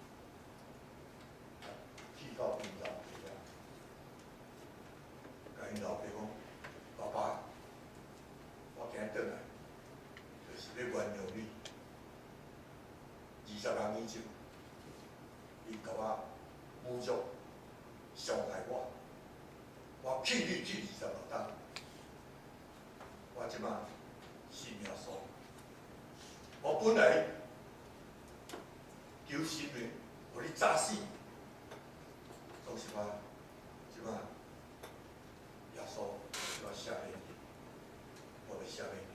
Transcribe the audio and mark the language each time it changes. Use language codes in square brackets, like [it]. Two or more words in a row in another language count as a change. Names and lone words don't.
[nan] 去到冰岛去啊，甲因老爸讲：爸爸，我今日转来，就是要原谅你。20多年前，你甲我侮辱、伤害我，我气你气26担，我即摆信耶稣。我本来求神明，互你早死。总是我即摆耶稣我赦免你，我要赦免你。